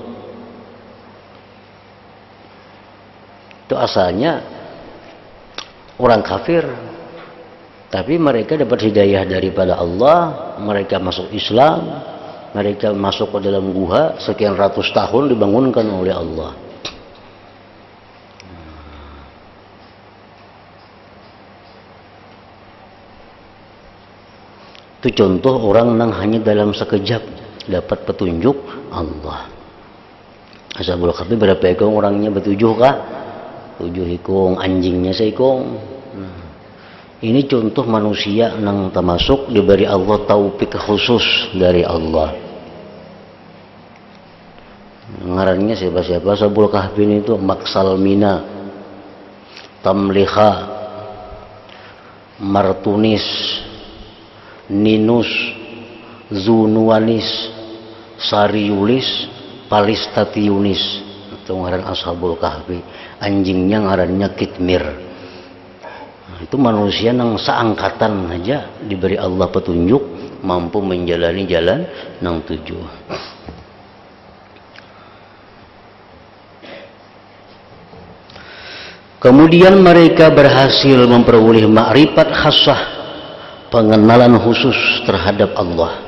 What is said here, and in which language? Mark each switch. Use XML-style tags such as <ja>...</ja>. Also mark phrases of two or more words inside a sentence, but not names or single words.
<bjn>Itu asalnya orang kafir, tapi mereka dapat hidayah daripada Allah, mereka masuk Islam, mereka masuk ke dalam guha sekian ratus tahun dibangunkan oleh Allah. Itu contoh orang yang hanya dalam sekejap dapat petunjuk Allah. Ashabul Kahfi berapa ekong orangnya? 7 kah? 7 ekong, anjingnya seekong. Ini contoh manusia yang termasuk diberi Allah taufik khusus dari Allah. Ngarannya siapa-siapa Ashabul Kahfi itu? Maksalmina, Tamliha, Martunis, Ninus, Zunuanis, Sariulis, Palistatiunis. Itu ngaran Ashabul Kahfi. Anjingnya ngarannya Kitmir. Itu manusia yang seangkatan aja diberi Allah petunjuk, mampu menjalani jalan nang 7. Kemudian mereka berhasil memperoleh</bjn> <ar>معرفة خاصة,</ar> <bjn>pengenalan khusus terhadap Allah.</bjn>